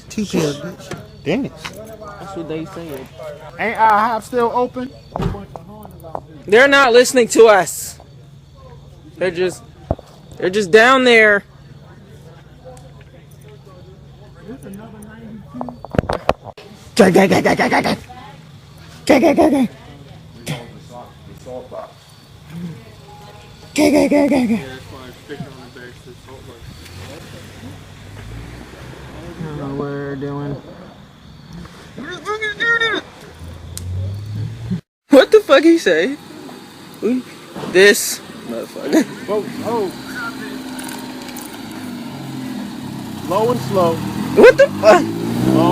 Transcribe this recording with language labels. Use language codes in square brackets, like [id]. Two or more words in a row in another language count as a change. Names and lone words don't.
[en] 2 pills, bitch. Denny's. That's what they said. Ain't IHOP still open? They're not listening to us. They're just down there. There's another 92. Gang, gang, gang, gang, gang, gang, gang. Gang, gang, gang, gang. Gang, gang, gang, gang, gang. I don't know what we're doing. What the fuck he say? This motherfucker. Oh. Low and slow. What the fuck?